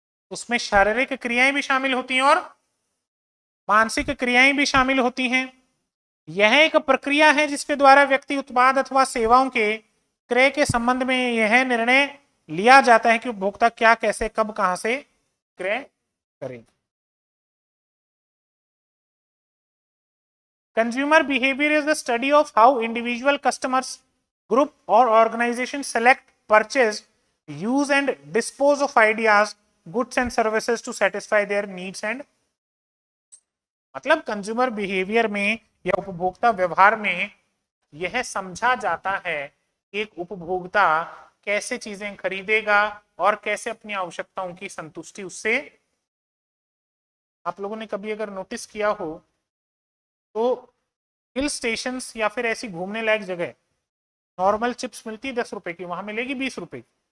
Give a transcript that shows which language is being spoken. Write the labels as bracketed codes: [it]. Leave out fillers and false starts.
[hi] उसमें शारीरिक क्रियाएं भी शामिल होती हैं और मानसिक क्रियाएं भी शामिल होती हैं। यह एक प्रक्रिया है जिसके द्वारा व्यक्ति उत्पाद अथवा सेवाओं के क्रय के संबंध में यह निर्णय लिया जाता है कि उपभोक्ता क्या, कैसे, कब, कहां से क्रय करें। [en] Consumer behavior is the study of how individual customers, group or organization select, purchase, use and dispose of ideas, goods and services to satisfy their needs and। [hi] मतलब कंज्यूमर बिहेवियर में या उपभोक्ता व्यवहार में यह समझा जाता है कि एक उपभोक्ता कैसे चीजें खरीदेगा और कैसे अपनी आवश्यकताओं की संतुष्टि उससे। आप लोगों ने कभी अगर नोटिस किया हो तो हिल स्टेशन या फिर ऐसी घूमने लायक जगह नॉर्मल चिप्स मिलती है 10 रुपए की, वहां मिलेगी 20 रुपए की।